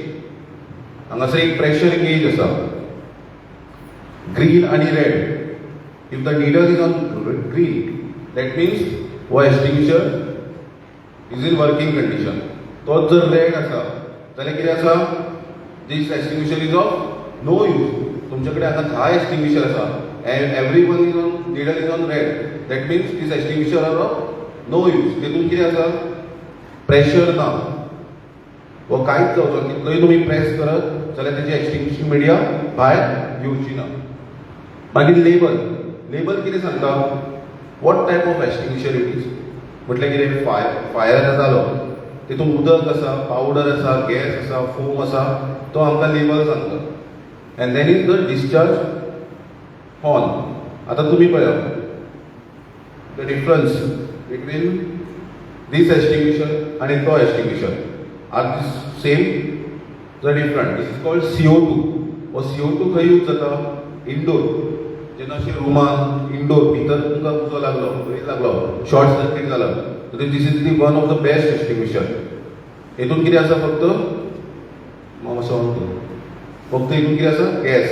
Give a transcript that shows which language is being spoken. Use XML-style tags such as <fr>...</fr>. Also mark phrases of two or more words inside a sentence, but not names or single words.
<kok>हांगासर एक</kok> <en>pressure gauge</en> <kok>आसा, ग्रीन आनी रेड.</kok> <en>If the needle is on green that means हो extinguisher is in working condition.</en> <kok>तोच जर रेड आसा जाल्यार कितें आसा?</kok> <en>this extinguisher is of no use.</en> <kok>तुमचे कडेन हांगा 10 एस्टिंग्विशर आसा</kok> <en>and every one is on needle is on red that means this extinguisher are of no use.</en> <kok>तितून कितें आसा? प्रेशर ना. वो कांयच जावचो. कितलोय तुमी प्रेस करत जाल्यार तेजी</kok> <en>extinguishing media</en> <kok>भायर येवची ना. मागीर लेबल. लेबल कितें सांगता?</kok> <en>What type of extinguisher it is.</en> <kok>म्हटल्यार कितें? फायर जालो तितून उदक आसा, पावडर आसा, गॅस आसा, फोम आसा, तो आमकां लेबल सांगता.</kok> <en>And then is the discharge horn.</en> <kok>आतां तुमी पळयात</kok> <en>the difference between this extinguisher</en> <kok>आनी तो एक्सटिंग्विशर.</kok> <en>Are this same? The different. This is called CO2.</en> <kok>हो CO2 खंय यूज जाता? इंडोर. जेन्ना अशें रुमान इंडोर भितर तुमकां उजो लागलो</kok> <en>short circuit</en> <kok>जाला</kok> <en>this is the one of the best extinguisher.</en> <kok>हेतून कितें आसा? फक्त हितून कितें आसा? गॅस.</kok>